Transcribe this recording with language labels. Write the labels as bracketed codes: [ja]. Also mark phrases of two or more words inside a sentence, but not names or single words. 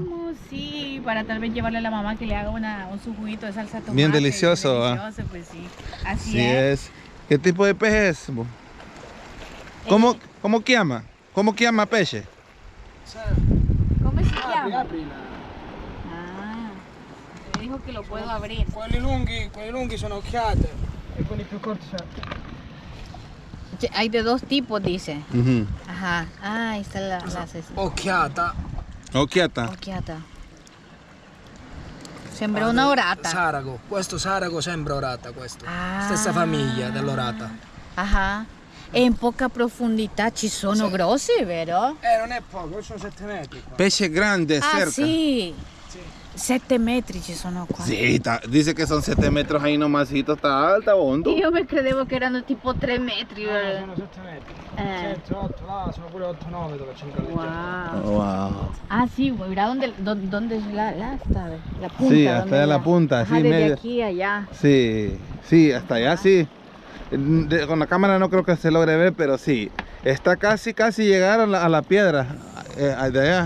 [es] mismos, sí, para tal vez llevarle a la mamá que le haga su juguito de salsa de tomate. Bien delicioso, bien ¿va? delicioso, pues sí. Así Sí es. es. ¿Qué tipo de pez es? Bo? ¿Cómo llama? ¿Cómo llama peche? ¿Cómo se [it] Apri, [es] llama? [it] aprila. [es] Ah, me dijo que lo puedo abrir. [it] Quelli lunghi sono occhiate e quelli più corti sono... [es] Hay de dos tipos, dice. Ujú. Ajá. Ah, ahí está la [it] Occhiata. Occhiata. occhiata. Sembra una orata. Sarago. Questo sarago sembra orata, questo. Ah. Stessa famiglia dell'orata. Ajá. E in poca profondità ci sono Sì. grossi, vero? Non è poco, sono 7 metri qua. Peche grande Ah, cerca. sì. Sì. 7 metri ci sono qua. [es] Sí, dice que son 7 metros ahí nomásito, está alta, hondo. [it] Io mi credevo che erano tipo 3 metri. Sono 7 metri. 7, 8, là sono pure 8-9 dove c'è un galleggiato. Wow. Wow. [es] Ah, sí, mira dónde es la está, la punta. Sí, hasta ¿dónde de la punta, Ajá, sí, desde medio. aquí a allá. Sí, sí, hasta allá sí. Con la cámara no creo que se logre ver, pero sí. Está casi llegar a la piedra de allá.